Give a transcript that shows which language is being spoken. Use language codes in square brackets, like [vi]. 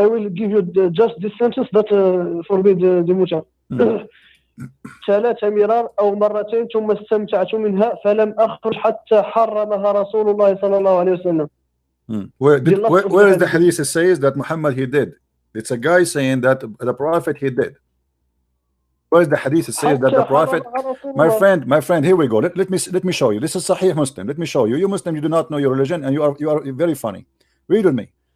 [en] I will give you just this sentence that forbid the mut'ah. [ar] 3 مرار أو مرتين ثم استمتعت منها فلم أخرج حتى حرمها رسول الله صلى الله عليه وسلم. [en] Where is the hadith that says that Muhammad he did? It's a guy saying that the prophet he did. Where is the hadith that says that the prophet? My friend, here we go. Let me show you. This is Sahih Muslim. Let me show you. You Muslim, you do not know your religion, and you are very funny. Read with me.